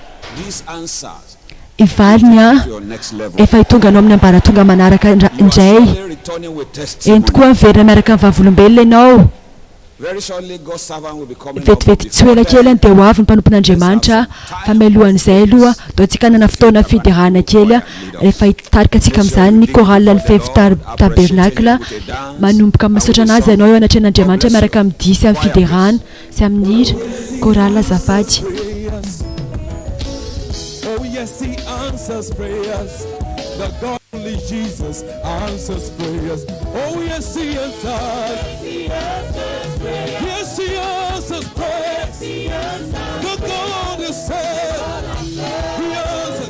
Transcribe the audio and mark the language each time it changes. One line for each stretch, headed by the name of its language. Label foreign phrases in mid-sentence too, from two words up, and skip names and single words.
Malagasy: ivaliny efa hitonga anao amin'ny ambaratonga manaraka indray eny tokoa miverina miaraka amin'ny vavolombelona ianao vetivety tsy ela kely dia ho avy ny mpanompon'Andriamanitra fa mialohan'izay aloha dao tsika nana fotoana fiderahana kely rehefa hitarika antsika amin'izany ny chorale ny fevy tabernacle manomboka misaotra anazy ianao eo anatrehan'Andriamanitra miaraka amin'ny disy amin'ny fiderahana sy amin'ny hira chorale azafady.
English: Yes, he answers prayers. The God only Jesus answers prayers. Oh, yes, he answers. Yes, he answers prayers. The God is said. He answers.